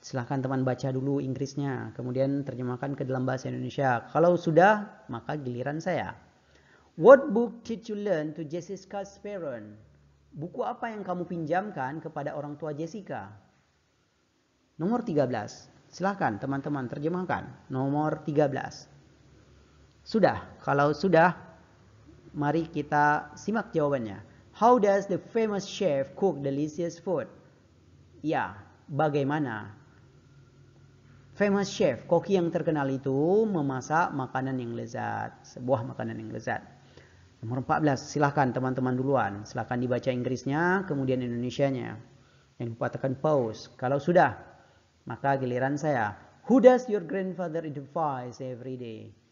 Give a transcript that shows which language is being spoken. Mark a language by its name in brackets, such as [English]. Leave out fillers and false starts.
[Indonesian] Silahkan teman baca dulu Inggrisnya, kemudian terjemahkan ke dalam bahasa Indonesia. Kalau sudah, maka giliran saya. [English] What book did you learn to Jessica's parents? [Indonesian] Buku apa yang kamu pinjamkan kepada orang tua Jessica? Nomor 13. Silahkan teman-teman terjemahkan. Nomor 13. Sudah? Kalau sudah, mari kita simak jawabannya. [English] How does the famous chef cook delicious food? [Indonesian] Ya, bagaimana [English] famous chef, [Indonesian] koki yang terkenal itu memasak makanan yang lezat, sebuah makanan yang lezat. Nomor 14, silahkan teman-teman duluan. Silahkan dibaca Inggrisnya, kemudian Indonesianya. Jangan lupa tekan pause. Kalau sudah, maka giliran saya. [English] Who does your grandfather advise every day?